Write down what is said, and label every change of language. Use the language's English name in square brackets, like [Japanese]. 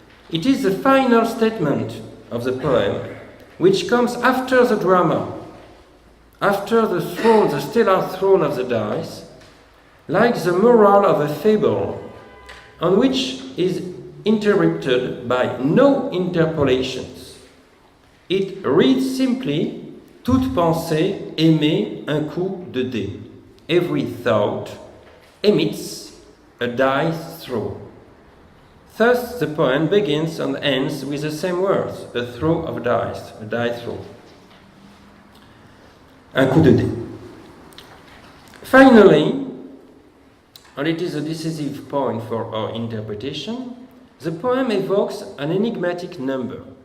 [English] It is the final statement of the poem, which comes after the drama, after the throne, the stellar throne of the dice, like the moral of a fable, on which is interrupted by no interpolations. It reads simply, [French] toute pensée émet un coup de dé. [English] Every thought emits a dice throw. Thus the poem begins and ends with the same words, a throw of dice, a die throw. [French] Un coup de dé. [English] Finally, and it is a decisive point for our interpretation, the poem evokes an enigmatic number.